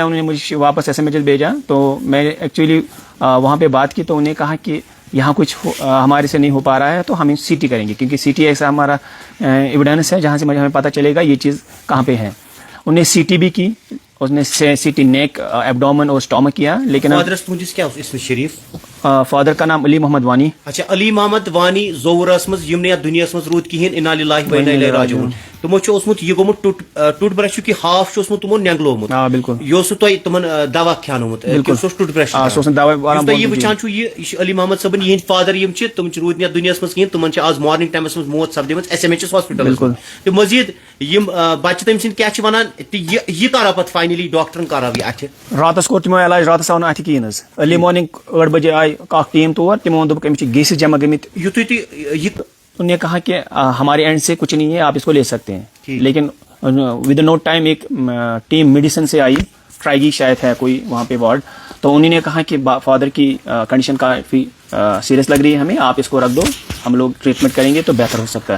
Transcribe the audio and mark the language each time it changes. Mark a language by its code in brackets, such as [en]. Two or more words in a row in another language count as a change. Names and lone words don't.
[ur] انہوں نے مجھے واپس ایس ایم ایچ ایس بھیجا تو میں ایکچولی وہاں پہ بات کی تو انہوں نے کہا کہ یہاں کچھ ہمارے سے نہیں ہو پا رہا ہے تو ہم سی ٹی کریں گے کیونکہ سی ٹی ایسا ہمارا ایویڈنس ہے جہاں سے ہمیں پتہ چلے گا یہ چیز کہاں پہ ہے. انہوں نے سی ٹی بھی کی. اس نے [en] CT neck abdomen [ur] اور اسٹامک کیا لیکن فادر کا نام علی محمد وانی. [ks] اچھا علی محمد وانی زورس مز یم دنیا مز رود کہین [ar] انا للہ و انا الیہ راجعون. [ks] تمو اوسمت یہ گومت [en] tooth brush [ks] کی ہاف اوسمت تمو نینگلومت. بالکل یہ تہ تمن دوا کھانومت [en] tooth brush [ks] یہ وچان یہ علی محمد صبن یہ فادر یم تم رود دنیا مز کہین تمن آز [en] morning times [ks] مز موت سپدمت ایس ایم ایچ ایس ہاسپٹل. تو مزید یم بچہ تم سن کیا ونان یہ کرا پتہ فائنلی ڈاکٹرن کرا یہ اتھ راتس کور تمو علاج راتس آو اتھ کہین. [en] early morning [ks] 8 بجے آئی ٹیم تور تمو دوپ امس گیسز جمع گمت. [ur] انہوں نے کہا کہ ہمارے اینڈ سے کچھ نہیں ہے آپ اس کو لے سکتے ہیں لیکن [en] with no time [ur] ایک [en] team medicine [ur] سے آئی ٹرائیگی شاید ہے کوئی وہاں پہ وارڈ تو انہوں نے کہا کہ فادر کی کنڈیشن کافی سیریس لگ رہی ہے ہمیں, آپ اس کو رکھ دو, ہم لوگ ٹریٹمنٹ کریں گے تو بہتر ہو سکتا ہے.